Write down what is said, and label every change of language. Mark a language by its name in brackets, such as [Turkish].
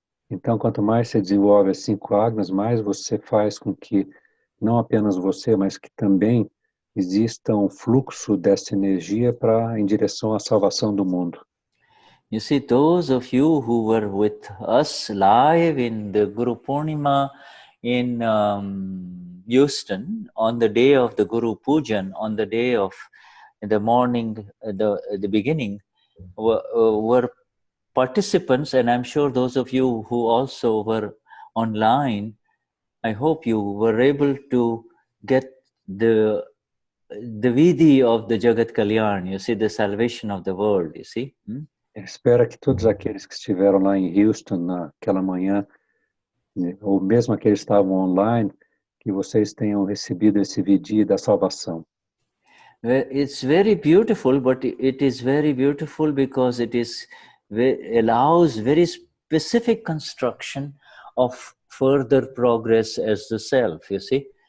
[Portuguese] Então, quanto mais você desenvolve as 5 Agnas, mais você faz com que não apenas você, mas que também exista um fluxo dessa energia em direção à salvação do mundo. [English] You see, those of you who were with us live in the Guru Purnima in Houston, on the day of the Guru Pujan, on the day of the morning, the beginning, were participants, and I'm sure those of you who also were online, I hope you were able to get the Vidhi of the Jagat Kalyan, you see, the salvation of the world, you see? [Portuguese] Espero que todos aqueles que estiveram lá em Houston naquela manhã, ou mesmo aqueles que estavam online, que vocês tenham recebido esse Vidhi da salvação. [English] It's very beautiful, but it is very beautiful because it allows very specific construction of further progress as the self, you see.